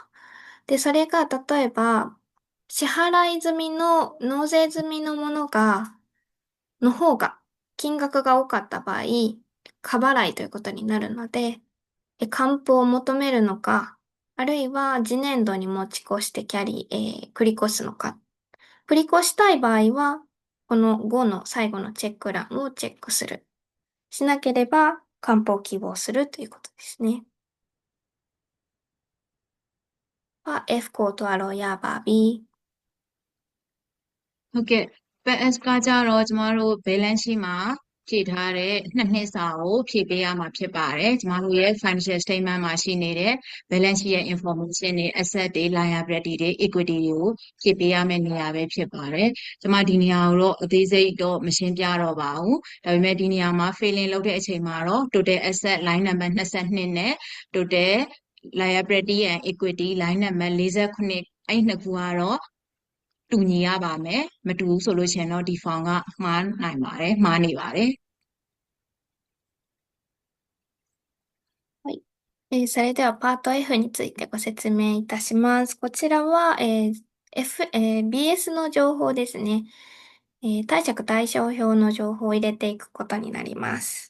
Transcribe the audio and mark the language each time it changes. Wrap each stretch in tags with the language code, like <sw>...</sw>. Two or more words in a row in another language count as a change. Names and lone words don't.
<ja>で、それが例えば、支払い済みの、納税済みのものの方が、金額が多かった場合、過払いということになるので、還付を求めるのか、あるいは次年度に持ち越して繰り越すのか。繰り越したい場合は、この5の最後のチェック欄をチェックする。しなければ、還付を希望するということですね。</ja> <my>F ကိုတွားလို့ရပါပြီ။ ဟုတ်ကဲ့ PAS ကကြတော့ကျမတို့</my> <en>balance sheet</en> <my>မှာဖြည့်ထားတဲ့နှစ်စာကိုဖြည့်ပေးရမှာဖြစ်ပါတယ်ကျမတို့ရဲ့</my> <en>financial statement</en> <my>မှာရှိနေတဲ့</my> <en>balance sheet</en> <my>ရဲ့ information တွေ asset တွေ liability တွေ equity တွေကိုဖြည့်ပေးရမယ့်နေရာပဲဖြစ်ပါတယ်ကျမဒီနေရာကိုတော့အသေးစိတ်တော့မရှင်းပြတော့ပါဘူးဒါပေမဲ့ဒီနေရာမှာ filling လုပ်တဲ့အချိန်မှာတော့</my> <en>total asset line number 22</en> <my>နဲ့</my> <en>total liability and equity line number 49</en> <my>အဲ့နှစ်ခုကတော့တူညီရပါမယ်မတူဘူးဆိုလို့ရှိရင်တော့ဒီ form ကမှားနိုင်ပါတယ်မှားနေပါတယ်</my> <ja>はい。それではパート F についてご説明いたします。こちらは、BS の情報ですね。貸借対照表の情報を入れていくことになります。</ja>